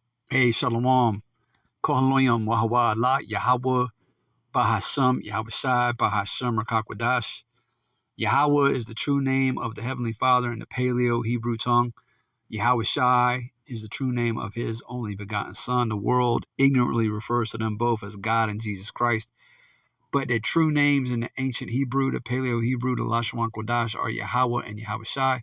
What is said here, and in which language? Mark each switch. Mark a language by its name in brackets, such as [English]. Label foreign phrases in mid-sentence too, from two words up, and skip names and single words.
[English] Hey, Shalom. Kohaloyam Wahawa La Yahweh Bahasam Yahweh Shai Bahashem Rakakwadash. Yahweh is the true name of the Heavenly Father in the Paleo Hebrew tongue. Yahweh Shai is the true name of his only begotten Son. The world ignorantly refers to them both as God and Jesus Christ. But their true names in the ancient Hebrew, the Paleo Hebrew, the Lashon Kodash, are Yahweh and Yahweh Shai.